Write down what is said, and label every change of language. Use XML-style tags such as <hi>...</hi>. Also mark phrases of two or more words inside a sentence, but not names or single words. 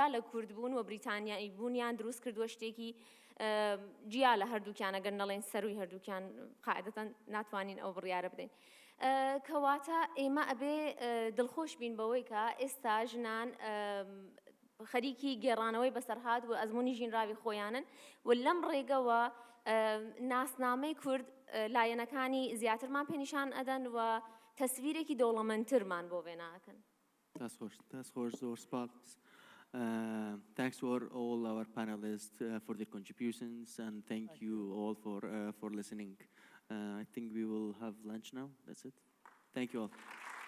<ckb>لە کوردبوون و بریتانیایی بوونیان دروست کردووە شتێکی جیا لە هەردووکیانە گەر نەڵێن سەروی هەردووکیان قاعدەتەن ناتوانین ئەو بڕیارە بدەین کەواتە ئێمە ئەبێ دڵخۆش بین بەوەی کە ئێستا ژنان خەریکی گێڕانەوەی بەسەرهات و ئەزمموی ژینراوی خۆیانن و لەم ڕێگەوە ناسنامەی کورد لایەنەکانی زیاترمان پێنیشان ئەدەن و تەسویرێکی دەوڵەمەندترمان بۆ وێناکەن. That's زۆر سپاس.</ckb> <en>Thanks for all our panelists for their contributions and thank you all for listening. I think we will have lunch now. That's it. Thank you all.</en>